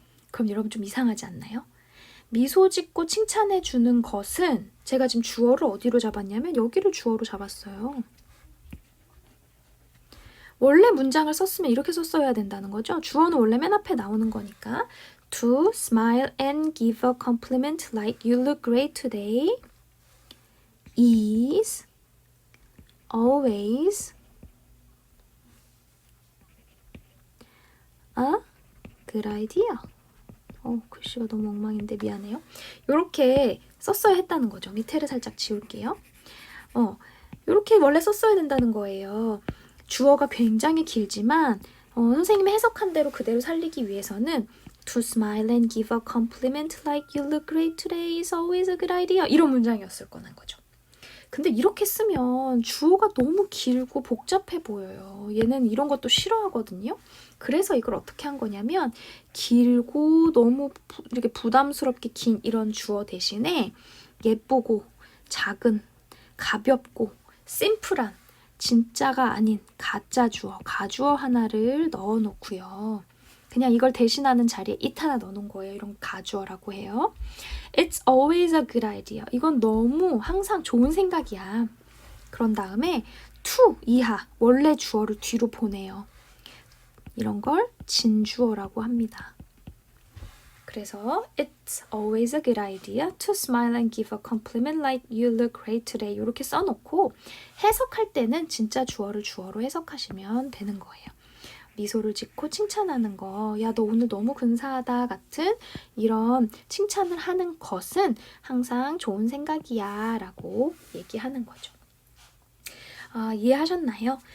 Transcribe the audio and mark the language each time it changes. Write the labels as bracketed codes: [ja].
[ko] 그럼 여러분 좀 이상하지 않나요? 미소 짓고 칭찬해주는 것은, 제가 지금 주어를 어디로 잡았냐면 여기를 주어로 잡았어요. 원래 문장을 썼으면 이렇게 썼어야 된다는 거죠. 주어는 원래 맨 앞에 나오는 거니까. [en] To smile and give a compliment like you look great today is always a good idea. [ko] 글씨가 너무 엉망인데 미안해요. 이렇게 썼어야 했다는 거죠. 밑에를 살짝 지울게요. 이렇게 원래 썼어야 된다는 거예요. 주어가 굉장히 길지만 선생님이 해석한 대로 그대로 살리기 위해서는 [en] To smile and give a compliment like you look great today is always a good idea. [ko] 이런 문장이었을 거는 거죠. 근데 이렇게 쓰면 주어가 너무 길고 복잡해 보여요. 얘는 이런 것도 싫어하거든요. 그래서 이걸 어떻게 한 거냐면 길고 너무 이렇게 부담스럽게 긴 이런 주어 대신에 예쁘고 작은, 가볍고 심플한, 진짜가 아닌 가짜 주어, 가주어 하나를 넣어 놓고요. 그냥 이걸 대신하는 자리에 it 하나 넣어놓은 거예요. 이런 가주어라고 해요. [en] It's always a good idea. [ko] 이건 너무 항상 좋은 생각이야. 그런 다음에 to 이하, 원래 주어를 뒤로 보내요. 이런 걸 진주어라고 합니다. 그래서 [en] It's always a good idea to smile and give a compliment like you look great today. [ko] 이렇게 써놓고 해석할 때는 진짜 주어를 주어로 해석하시면 되는 거예요. 미소를 짓고 칭찬하는 거, 야, 너 오늘 너무 근사하다 같은 이런 칭찬을 하는 것은 항상 좋은 생각이야 라고 얘기하는 거죠. 이해하셨나요?